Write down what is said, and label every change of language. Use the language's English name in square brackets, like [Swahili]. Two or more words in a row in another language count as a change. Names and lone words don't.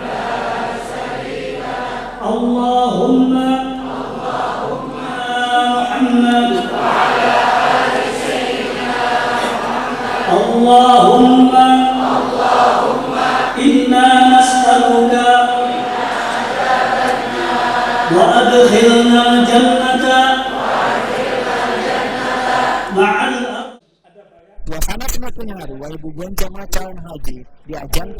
[Arabic] اللهم محمد اللهم إنا نسألك وأدخلنا الجنة مع [Banjar] Suasana semakin haru, wahai bubuhan jemaah calon haji diajankan.